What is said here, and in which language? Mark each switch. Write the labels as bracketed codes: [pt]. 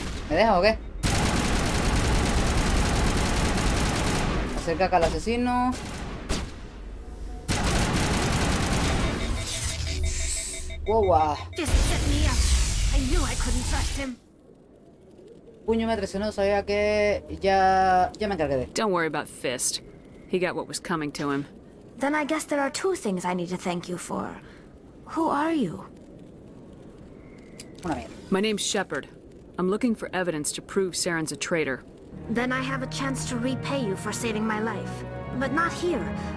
[es] ¿Me deja o qué? Acerca acá al asesino. [en] Wow. Just set me up. I knew I couldn't trust him. [es] Puño me traicionó, sabía que ya me encargué de. [en] Don't worry about Fist. He got what was coming to him. Then I guess there are two things I need to thank you for. Who are you? My name's Shepard. I'm looking for evidence to prove Saren's a traitor. Then I have a chance to repay you for saving my life. But not here.